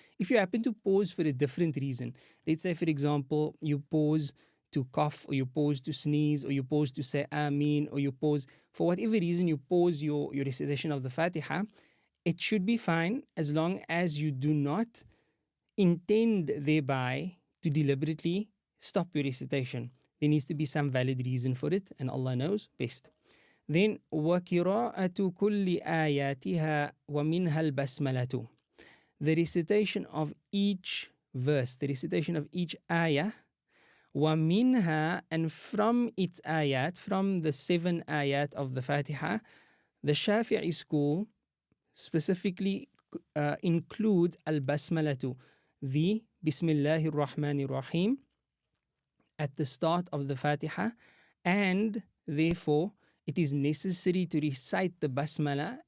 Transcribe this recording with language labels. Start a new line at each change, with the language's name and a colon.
English: If you happen to pause for a different reason, let's say for example you pause to cough, or you pause to sneeze, or you pause to say Ameen, or you pause for whatever reason, you pause your recitation of the Fatiha, it should be fine as long as you do not intend thereby to deliberately stop your recitation. There needs to be some valid reason for it, and Allah knows best. Then
Arabic: وَقِرَاءَةُ كُلِّ آيَاتِهَا وَمِنْهَا الْبَسْمَلَةُ.
English: The recitation of each verse, the recitation of each ayah,
Arabic: وَمِنْهَا,
English: and from its ayat, from the 7 ayat of the Fatiha, the Shafi'i school specifically includes al-basmalatu, the Bismillahir Rahmanir Rahim, at the start of the Fatiha, and therefore it is necessary to recite the basmala.